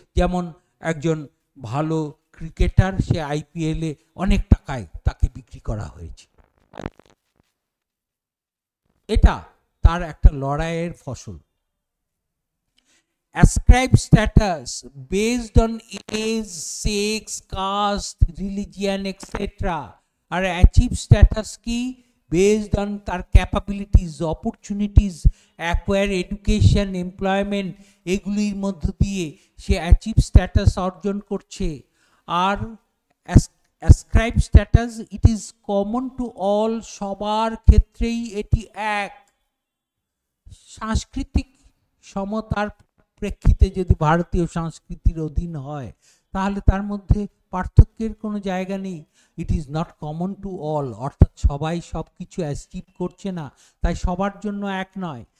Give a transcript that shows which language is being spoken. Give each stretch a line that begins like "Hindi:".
Bangla: যেমন একজন ভালো ক্রিকেটার, সে আইপিএলে অনেক টাকায় তাকে বিক্রি করা হয়েছে, এটা তার একটা লড়াইয়ের ফসল।
English: Ascribe status based on age, sex, caste, religion, etc.
Bangla: আর achieve status কি?
English: Based on
Bangla: তার capabilities, opportunities, acquire education, employment, এগুলির মধ্য দিয়ে সে achieve status অর্জন করছে। আর ascribe status,
English: it is common to all,
Bangla: সবার ক্ষেত্রেই এটি এক। সাংস্কৃতিক সমতার প্রেক্ষিতে যদি ভারতীয় সংস্কৃতির অধীন হয়, তাহলে তার মধ্যে পার্থক্যের কোনো জায়গা নেই।
English: it is not common to all,
Bangla: অর্থাৎ সবাই সব কিছু অ্যাচিভ করছে না, তাই সবার জন্য এক নয়।